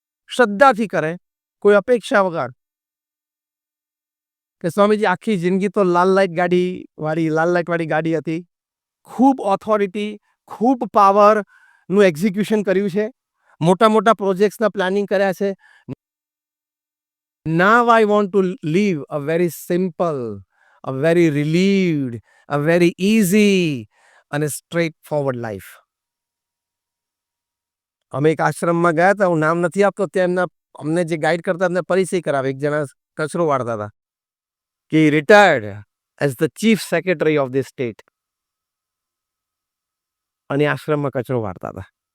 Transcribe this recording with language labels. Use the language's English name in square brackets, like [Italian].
[Gujarati] શ્રદ્ધાથી કરે, કોઈ અપેક્ષા વગર. કે સ્વામીજી આખી જિંદગી તો લાલ લાઇટ વાળી ગાડી હતી, ખૂબ ઓથોરિટી, ખૂબ પાવર નું એક્ઝિક્યુશન કર્યું છે, મોટા મોટા પ્રોજેક્ટ્સના પ્લાનિંગ કર્યા છે. [English] Now I want to live a very simple, a very relieved, a very easy અને straightforward life. [Gujarati] અમે એક આશ્રમમાં ગયા હતા, હું નામ નથી આપતો, ત્યાં અમને જે ગાઈડ કરતા અમને પરિચય કરાવે. એક જણા કચરો વાળતા હતા કે [English] retired as the chief secretary of the state, [Gujarati] અને આશ્રમમાં કચરો વાળતા હતા.